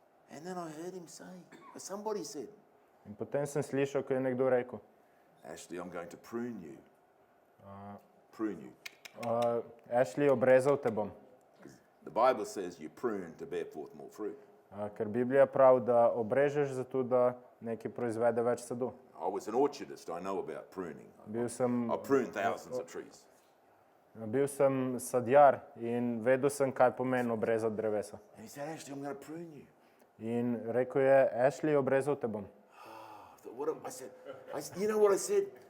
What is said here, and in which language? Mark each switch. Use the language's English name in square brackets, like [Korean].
[English] And then I heard him say, somebody said, [Slovenian] In potem sem slišal, ko je nekdo rekel, [English] Ashley, I'm going to prune you. Prune you. [Slovenian] Ashley, obrezal te bom. [English] The Bible says you prune to bear forth more fruit. [Slovenian] Ker Biblija pravi, da obrežeš zato, da nekaj proizvede več sadu. [English] I was an orchardist. I know about pruning. [Slovenian] Bil [English] I pruned thousands of trees. [Slovenian] sem sadjar in vedel sem, kaj pomeni obrezati drevesa. [English] And he said, Ashley, I'm going to prune you. [Slovenian] In rekel je, Ashley, obrezal te bom. [English] I thought, I said, you know what I said?